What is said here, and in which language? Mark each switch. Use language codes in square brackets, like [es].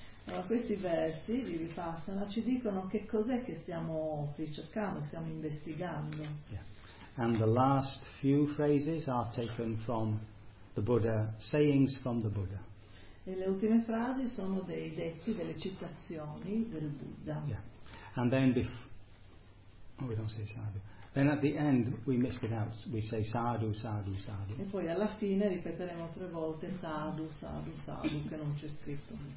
[it] Allora, questi versi di Vipassana ci dicono che cos'è che stiamo ricercando, stiamo investigando. [en] Yeah. And the last few phrases are taken from the Buddha, sayings from the Buddha. [it] E le ultime frasi sono dei detti, delle citazioni del Buddha. [en] Yeah. And then oh, we don't say sadhu. Then at the end we missed it out. We say sadhu, sadhu, sadhu. [it] E poi alla fine ripeteremo tre volte sadhu, sadhu, sadhu, che non c'è scritto.